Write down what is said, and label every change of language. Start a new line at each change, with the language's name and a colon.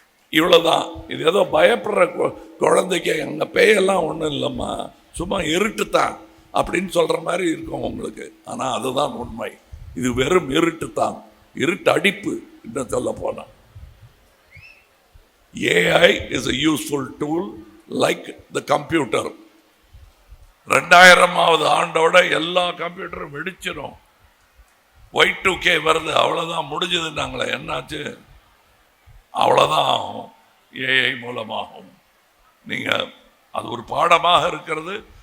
Tamil: இவ்வளவுதான். இது ஏதோ பயப்படுற குழந்தைக்கு அங்க பேயெல்லாம் ஒன்றும் இல்லைம்மா, சும்மா இருட்டுத்தான் அப்படின்னு சொல்ற மாதிரி இருக்கும் உங்களுக்கு. ஆனா அதுதான் உண்மை. இது வெறும் இருட்டுத்தான், இருட்டு அடிப்பு. இன்னும் சொல்ல போனா
English: AI is a useful tool like the computer.
Tamil: 2000வது ஆண்டோட எல்லா கம்ப்யூட்டரும் வெடிச்சிடும். Y2K வருது, அவ்வளவுதான், முடிஞ்சதுன்னாங்களே. என்னாச்சு? அவ்வளவுதான் ஆகும், ஏஐ மூலமாகும். நீங்க அது ஒரு பாடமாக இருக்கிறது.